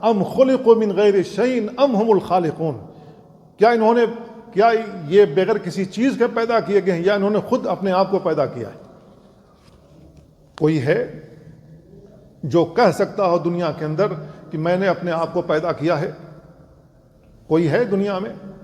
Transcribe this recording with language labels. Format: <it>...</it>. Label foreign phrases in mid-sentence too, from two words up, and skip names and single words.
<ar>ام خلقوا من غیر شیء ام هم الخالقون،</ar> <ur>کیا یہ بغیر کسی چیز کے پیدا کیے گئے ہیں یا انہوں نے خود اپنے آپ کو پیدا کیا ہے؟ کوئی ہے جو کہہ سکتا ہو دنیا کے اندر کہ میں نے اپنے آپ کو پیدا کیا ہے؟ کوئی ہے دنیا میں؟</ur>